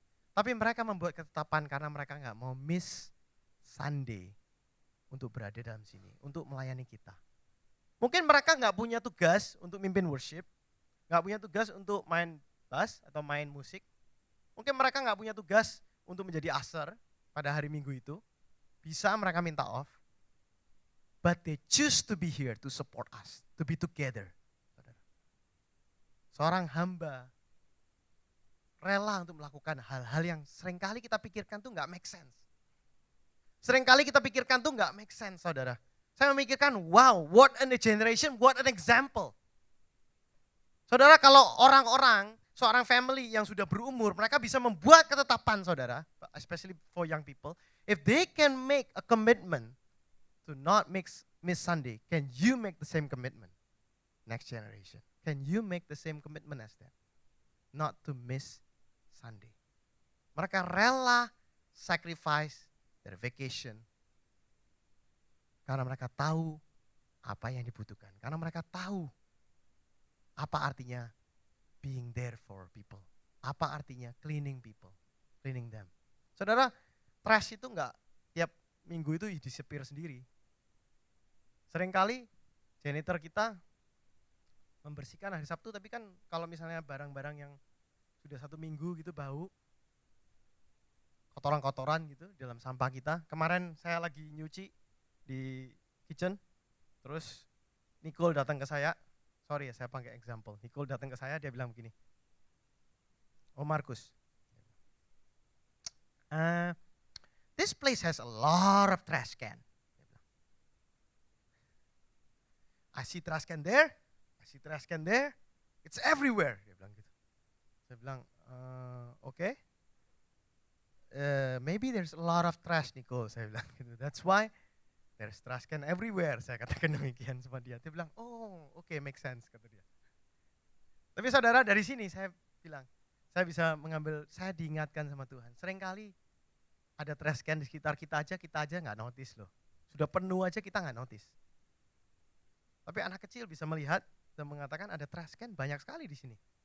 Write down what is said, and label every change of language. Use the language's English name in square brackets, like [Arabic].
[Indonesian] Tapi mereka membuat ketetapan karena mereka nggak mau miss Sunday untuk berada dalam sini, untuk melayani kita. Mungkin mereka nggak punya tugas untuk mimpin worship, nggak punya tugas untuk main bass atau main musik. Mungkin mereka nggak punya tugas untuk menjadi usher pada hari Minggu itu. Bisa mereka minta off. [English] But they choose to be here to support us, to be together. [Indonesian] Seorang hamba rela untuk melakukan hal-hal yang seringkali kita pikirkan tuh nggak make sense. Seringkali kita pikirkan tuh nggak make sense, saudara. Saya memikirkan, [English] wow, what an generation, what an example. [Indonesian] Saudara, kalau orang-orang, seorang family yang sudah berumur, mereka bisa membuat ketetapan, saudara, [English] especially for young people, if they can make a commitment to not miss Sunday, can you make the same commitment? Next generation, can you make the same commitment as that? Not to miss Sunday. [Indonesian] Mereka rela [English] sacrifice their vacation [Indonesian] karena mereka tahu apa yang dibutuhkan. Karena mereka tahu apa artinya [English] being there for people. [Indonesian] Apa artinya [English] cleaning people, cleaning them. [Indonesian] Saudara, trash itu enggak tiap minggu itu disepir sendiri. Seringkali janitor kita membersihkan hari Sabtu, tapi kan kalau misalnya barang-barang yang sudah 1 minggu gitu bau, kotoran-kotoran gitu dalam sampah kita. Kemarin saya lagi nyuci di kitchen, terus Nicole datang ke saya, sorry ya saya pakai example, Nicole datang ke saya, dia bilang begini, [English] "Oh Markus, this place has a lot of trash can. I see trash can there, I see trash can there, it's everywhere." [Indonesian] Dia bilang gitu. Saya bilang, [English] "Okay. Maybe there's a lot of trash, Nicole." [Indonesian] Saya bilang gitu. [English] "That's why there's trash can everywhere." [Indonesian] Saya katakan demikian sama dia. Dia bilang, [English] "Oh, okay, make sense," [Indonesian] kata dia. Tapi saudara, dari sini saya bilang, saya bisa mengambil, saya diingatkan sama Tuhan. Seringkali ada trash can di sekitar kita aja nggak notice loh. Sudah penuh aja kita nggak notice. Tapi anak kecil bisa melihat dan mengatakan ada trash can banyak sekali di sini.